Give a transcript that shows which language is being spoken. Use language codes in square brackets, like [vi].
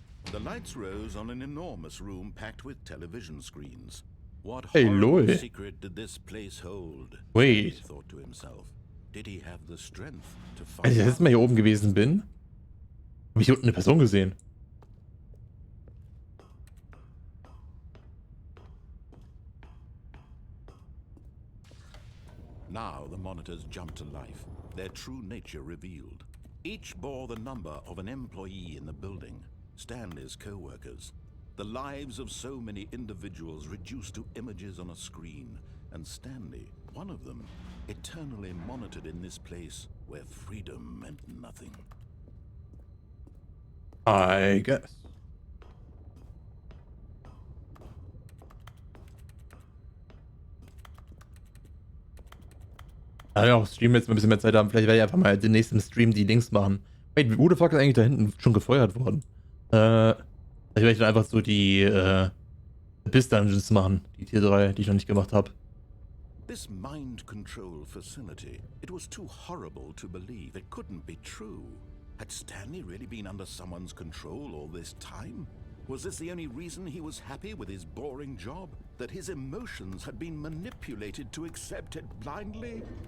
[en] The lights rose on an enormous room packed with television screens. What hey, horrible lol. secret did this place hold? Wait. He thought to himself. Did he have the strength to find [de] Als ich das letzte Mal hier oben gewesen bin, habe ich hier unten eine Person gesehen. [en] Now the monitors jumped to life, their true nature revealed. Each bore the number of an employee in the building, Stanley's co-workers. The lives of so many individuals reduced to images on a screen, and Stanley, one of them, eternally monitored in this place where freedom meant nothing. I guess. [de] Ja, auch Stream jetzt mal ein bisschen mehr Zeit haben. Vielleicht werde ich einfach mal den nächsten Stream die Links machen. [en] Wait, [de] wo [en] the fuck [de] ist eigentlich da hinten schon gefeuert worden? Vielleicht werde ich dann einfach so die Abyss Dungeons machen. Die Tier 3, die ich noch nicht gemacht habe. [en] This mind control facility, it was too horrible to believe. It couldn't be true. Had Stanley really been under someone's control all this time? Was this the only reason he was happy with his boring job? That his emotions had been manipulated to accept it blindly?